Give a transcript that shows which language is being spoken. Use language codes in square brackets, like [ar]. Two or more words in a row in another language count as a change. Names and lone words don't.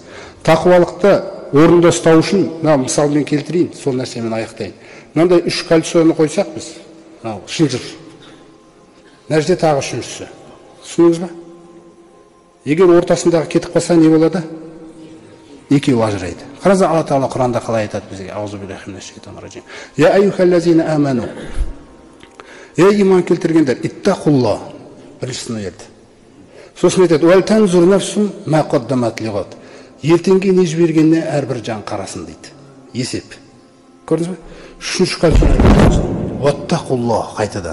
[kk] Тақуалықты орында ұстау үшін, мысалмен келтірейін, сол нәрсемен аяқтайын. Мынандай 3 кольцоны қойсақ біз, шынжыр. Мына жерде тағы 3-шісі. Түсініңіз ба? Егер ортасындағы кетіп қалса не болады? 2 ажырайды. Қараңыз, Алла тағала Құранда қалай айтады бізге? [ar] أعوذ بالله من الشيطان الرجيم. يا أيها الذين آمنوا. [kk] Ей иман келтіргендер, иттақулла. Біріншісін ерді. Сосын айтады: [ar] ولتنظر نفس ما قدمت لغد. [kk] Ертеңге не жібергеніне әрбір жан қарасын дейді. Есеп. Көрдіңіз бе? 3-ші кольцоны уаттақулла қайтадан.